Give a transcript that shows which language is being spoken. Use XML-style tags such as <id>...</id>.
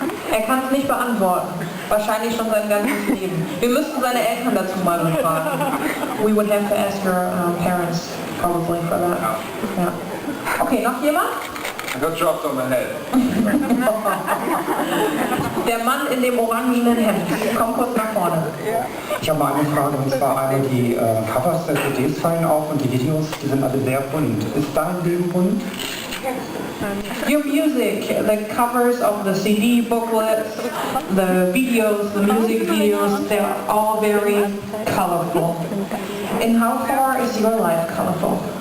<de>Er kann es nicht beantworten. Wahrscheinlich schon sein ganzes Leben. Wir müssten seine Eltern dazu mal befragen.</de> <en>We would have to ask your parents probably for that.</en> <de>Ja. Okay, noch jemand?</de> <en>I got dropped on the head.</en> <de>Der Mann in dem orangenen Hemd. Komm kurz nach vorne. Ich habe mal eine Frage, und zwar einmal die Covers der CDs fallen auf und die Videos, die sind alle sehr bunt. Ist dein Leben bunt?</de> <en>Your music, the covers of the CD booklets, the videos, the music videos, they're all very colorful. And how far is your life colorful?</en>